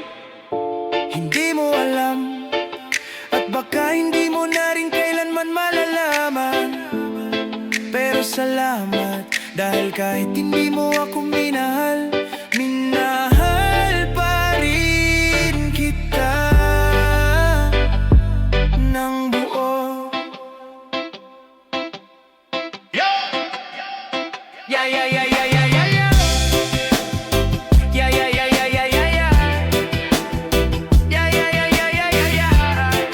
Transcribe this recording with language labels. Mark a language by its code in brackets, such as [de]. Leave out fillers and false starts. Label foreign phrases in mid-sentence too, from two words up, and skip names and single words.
[tl] Hindi mo alam, at baka hindi mo na rin kailanman malalaman. Pero salamat, dahil kahit hindi mo ako minahal, minahal pa rin kita ng buo. [en] Yeah, yeah, yeah, yeah, yeah, yeah, yeah. Yeah, yeah, yeah, yeah, yeah, yeah, yeah. Yeah, yeah, yeah, yeah, yeah, yeah, yeah.